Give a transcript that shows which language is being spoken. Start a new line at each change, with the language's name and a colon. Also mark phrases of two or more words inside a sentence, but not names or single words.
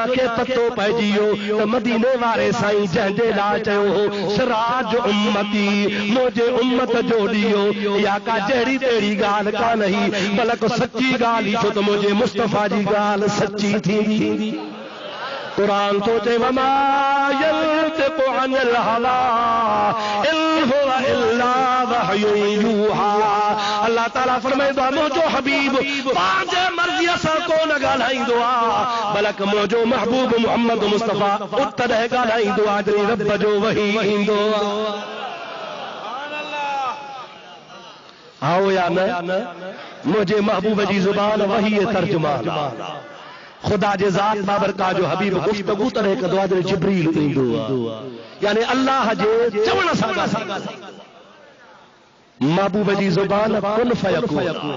Sindhi: के पतो पइजी वियो त मदीने वारे साईं जंहिंजे लाइ चयो हो सिराज उम्मती मुंहिंजे उम्मत जो ॾियो या का जहिड़ी तहिड़ी ॻाल्हि कान ही बल्कि सची ॻाल्हि छो त मुंहिंजे मुस्तफ़ा जी ॻाल्हि सची थींदी। कुरान तो चए
Arabic: وما ينطق عن الهوى إن هو إلا وحي يوحى.
Sindhi: अल्लाह ताला फरमाईंदो आहे मुंहिंजो हबीब पंहिंजे मर्ज़ीअ सां कोन ॻाल्हाईंदो आहे बल्कि मुंहिंजो महबूब मोहम्मद मुस्तफ़ा उतॾहिं ॻाल्हाईंदो आहे जॾहिं रब जो वही ईंदो आहे। आओ या न मुंहिंजे महबूब जी ज़ुबान वही तर्जुमान खुदा जे ज़ात बाबरका जो हबीब गुफ्तगू तॾहिं कंदो आहे जॾहिं जिब्रील ईंदो आहे, यानी अल्लाह जे चवण सां महबूब जी ज़ुबान
Arabic: كن فيكون.